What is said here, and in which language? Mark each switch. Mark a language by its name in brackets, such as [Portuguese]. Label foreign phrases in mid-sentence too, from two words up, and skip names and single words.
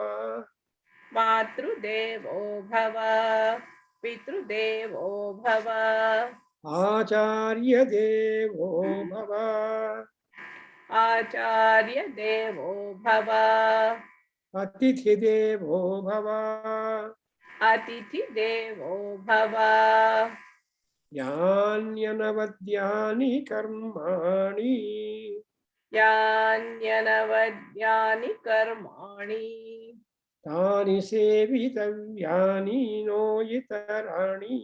[Sanskrit] మాతృదేవో భవ పితృదేవో భవ. ఆచార్య దేవో భవ. ఆచార్య దేవో భవ. అతిథి దేవో భవ. अतिथि देवो भव। यान्यनवद्यानि कर्माणि यान्यनवद्यानि कर्माणि तानि सेवितव्यानि नो इतराणि